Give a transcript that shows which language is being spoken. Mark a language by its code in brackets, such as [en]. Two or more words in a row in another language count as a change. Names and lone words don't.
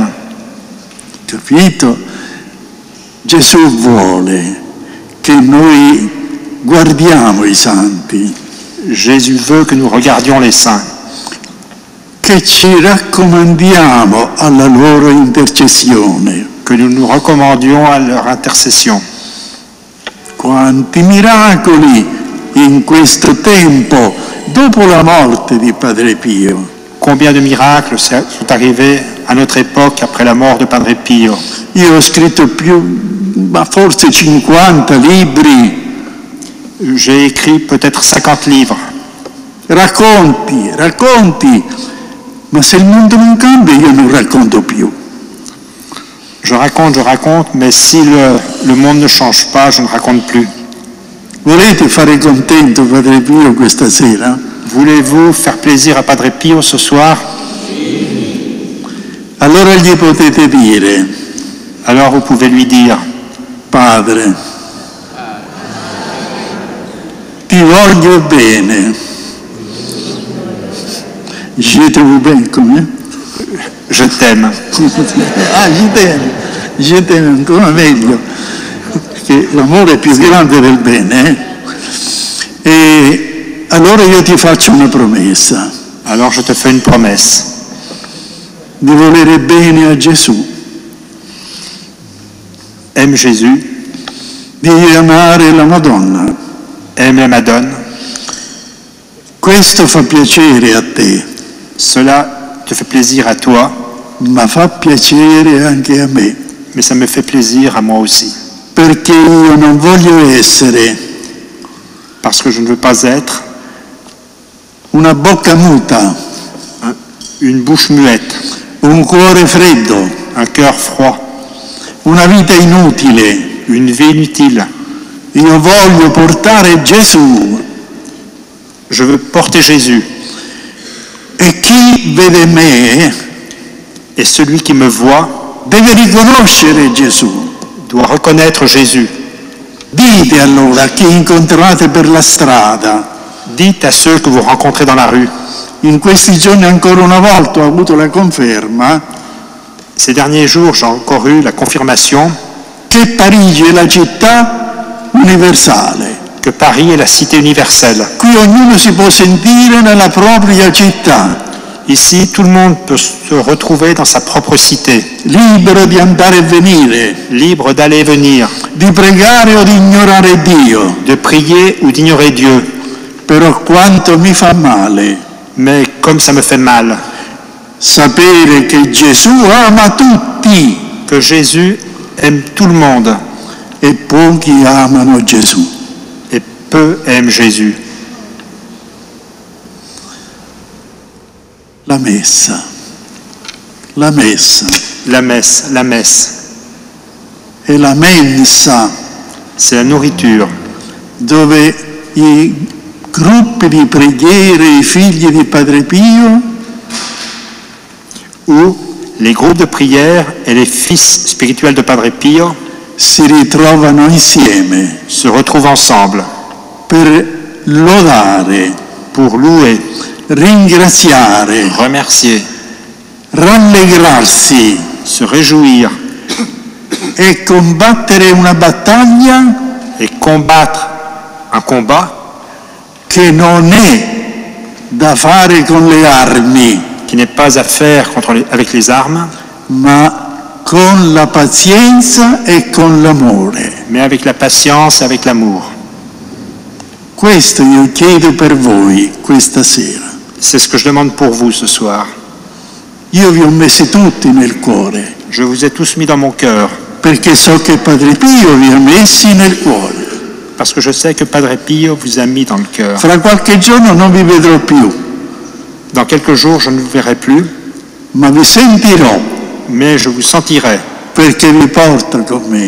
[it] Capito? Gesù vuole che noi guardiamo i santi, [fr] Jésus veut que nous regardions les saints, [it] che ci raccomandiamo alla loro intercessione. [fr] que nous nous recommandions à leur intercession. [it] Quanti miracoli in questo tempo, dopo la morte di Padre Pio. [fr] Combien de miracles sont arrivés à notre époque après la mort de Padre Pio? [it] Io ho scritto forse 50 libri, [fr] J'ai écrit peut-être 50 livres. [it] racconti, ma se il mondo non cambia io non racconto più. [fr] Je raconte, mais si le monde ne change pas, je ne raconte plus. [it] Volete fare contento Padre Pio questa sera? [fr] Voulez-vous faire plaisir à Padre Pio ce soir? [it] Allora gli potete dire: [fr] Alors vous pouvez lui dire: [it] Padre, ti voglio bene. [fr] Je t'aime bien, come? je t'aime. Je t'aime [it] ancora meglio, perché l'amore è più grande del bene. E allora io ti faccio una promessa, [fr] Alors je te fais une promesse, [it] di volere bene a Gesù, [fr] aime Jésus, [it] di amare la Madonna. [fr] aime la Madone. [it] Questo fa piacere a te, [fr] Cela te fait plaisir à toi, [it] ma fa piacere anche a me, [fr] mais ça me fait plaisir à moi aussi. [it] perché io non voglio essere [fr] Parce que je ne veux pas être [it] una bocca muta, [fr] une bouche muette, [it] un cuore freddo, [fr] un cœur froid, [it] una vita inutile. [fr] une vie inutile. [it] Io voglio portare Gesù, [fr] Je veux porter Jésus. [it] e chi vede me [fr] Et celui qui me voit [it] deve riconoscere Gesù. [fr] doit reconnaître Jésus. [it] Dite allora a chi incontrate per la strada. [fr] Dites à ceux que vous rencontrez dans la rue. [it] In questi giorni ancora una volta ho avuto la conferma [fr] Ces derniers jours, j'ai encore eu la confirmation [it] che Parigi è la città universale. [fr] que Paris est la cité universelle. [it] Qui ognuno si può sentire nella propria città, [fr] Ici, tout le monde peut se retrouver dans sa propre cité, [it] libero di andare e venire, [fr] libre d'aller et venir, [it] di pregare o di ignorare Dio. [fr] de prier ou d'ignorer Dieu. [it] Però quanto mi fa male [fr] Mais comme ça me fait mal, [it] sapere che Gesù ama tutti [fr] que Jésus aime tout le monde [it] e pochi amano Gesù. [fr] et peu aiment Jésus. [it] La messa, [fr] La messe [it] è la mensa [fr] c'est la nourriture [it] dove i gruppi di preghiere, i figli di Padre Pio, [fr] où les groupes de prière et les fils spirituels de Padre Pio [it] si ritrovano insieme [fr] se retrouvent ensemble [it] per lodare, [fr] pour louer, [it] ringraziare, [fr] remercier, [it] rallegrarsi, [fr] se réjouir, [it] e combattere una battaglia [fr] et combattre un combat [it] che non è da fare con le armi, [fr] qui n'est pas à faire avec les armes, [it] ma con la pazienza e con l'amore. [fr] mais avec la patience et avec l'amour. [it] Questo io chiedo per voi questa sera. [fr] C'est ce que je demande pour vous ce soir. [it] Io vi ho messi tutti nel cuore, [fr] Je vous ai tous mis dans mon cœur, [it] perché so che Padre Pio vi ha messi nel cuore. [fr] parce que je sais que Padre Pio vous a mis dans le cœur. [it] Fra qualche giorno non vi vedrò più, [fr] Dans quelques jours, je ne vous verrai plus, [it] ma vi sentirò, [fr] mais je vous sentirai, [it] perché vi porta con me.